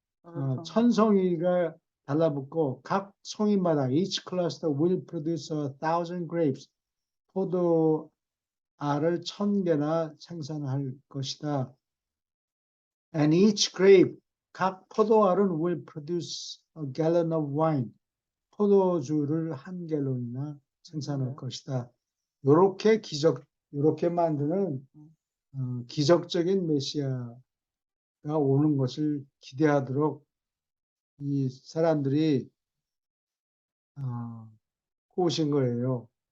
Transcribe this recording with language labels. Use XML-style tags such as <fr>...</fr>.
<ko>1,000송이가 달라붙고 각 송이마다</ko> <en>each cluster will produce 1,000 grapes.</en> <ko>포도알을 1,000개나 생산할 것이다.</ko> <en>And each grape,</en> <ko>각 포도알은</ko> <en>will produce a gallon of wine.</en> <ko>포도주를 1갤론이나 생산할 것이다. 요렇게 만드는 기적적인 메시아가 오는 것을 기대하도록 이 사람들이 꼬신 거예요.</ko>